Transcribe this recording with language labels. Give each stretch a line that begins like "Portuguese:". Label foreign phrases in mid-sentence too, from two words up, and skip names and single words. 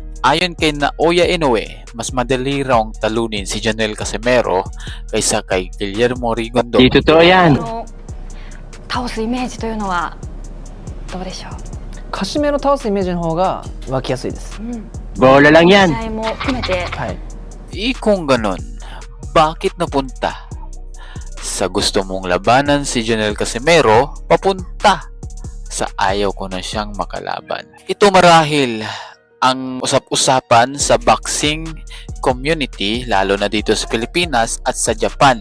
Filipino: Ayon kay Naoya Inoue, mas madali raw talunin si Janelle Casimero kaysa kay Guillermo Rigondo. Di totoo yan.
Japanese: 倒すイメージというのはどうでしょう。カシメロ倒すイメージの方が湧きやすいです。
Filipino: Bola lang
Japanese: 試
Filipino: yan.
Japanese: 合も含めて、はい。
Filipino: Kung ganon, bakit napunta sa gusto mong labanan si Janelle Casimero papunta sa ayaw ko na siyang makalaban? Ito marahil ang usap-usapan sa boxing community, lalo na dito sa Pilipinas at sa Japan.